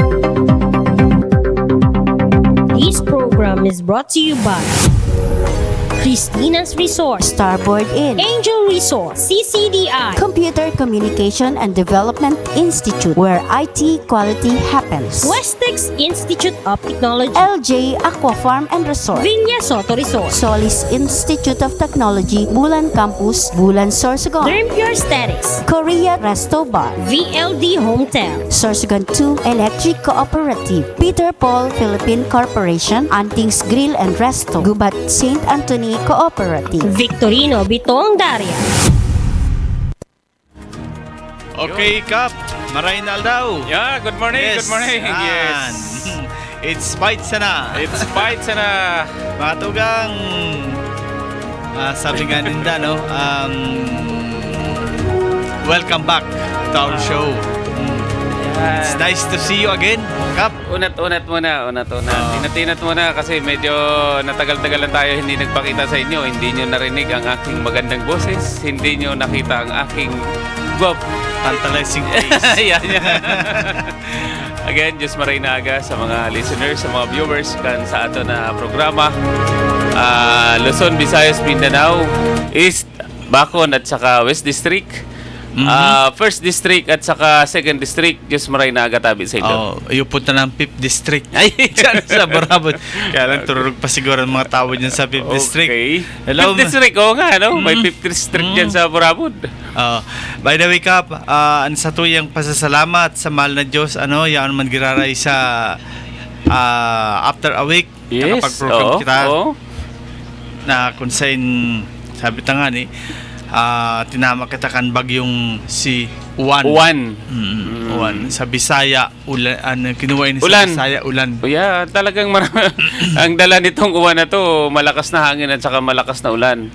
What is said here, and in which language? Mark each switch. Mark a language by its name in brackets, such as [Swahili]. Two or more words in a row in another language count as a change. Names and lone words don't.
[English] Is brought to you by Cristina's Resort, Starboard Inn, Angel Resort, CCDI, Computer Communication and Development Institute, where IT quality happens. Westex Institute of Technology, LJ Aqua Farm and Resort, Villa Soto Resort, Solis Institute of Technology, Bulan Campus, Bulan Sorsogon, Derm Pure Aesthetics, Korea Resto Bar, VLD Hotel, Sorsogon 2 Electric Cooperative, Peter Paul Philippine Corporation, Antings Grill and Resto, Gubat St. Anthony Cooperative. Victorino Bitong Daria. Okay, Kap. [Bikol] Marainal daw. [English] Yeah, good morning, good morning. [Bikol] Yan. [English] Yes. It's fight sana. It's fight sana. [Bikol] Mga tugang, sabi nga ninda, no? [English] Welcome back to our show. It's nice to see you again, Kap. [Filipino] Unat-unat muna. Tinat-tinat muna kasi medyo natagal-tagal na tayo hindi nagpakita sa inyo. Hindi nyo narinig ang aking magandang boses. Hindi nyo nakita ang aking [English] Tantalizing face. [Filipino] yan. [English] Again, [Bikol] Diyos Maray na aga sa mga listeners, sa mga viewers kan sa ato na programa. Luzon, Visayas, Mindanao, East, Bacon at saka West District. First District at saka Second District, Diyos Maray na aga tabi sa inyo. Oh, iyupot na ng 5th District. Ay, Diyan sa Barabot. Kaya lang tururog pa siguro ang mga tao dyan sa 5th District. [English] Okay. Hello, [Filipino] 5th District, oo nga, no? May 5th District dyan sa Burabod. [English] By the way, [Bikol] Kap, ang sa tuyang pasasalamat sa mahal na Diyos, yan man giraray sa [English] after a week, Yes, [Bikol] nakapag-program oo, kita oo. na kung saan, sabi ta nga ni, tinama kita kan bagyong si Juan. Juan. Sa Bisaya, kinuha ni sa Ulan. Bisaya, ulan. [English] O yeah, [Filipino] talagang ang dala nitong uwan na to, malakas na hangin at saka malakas na ulan.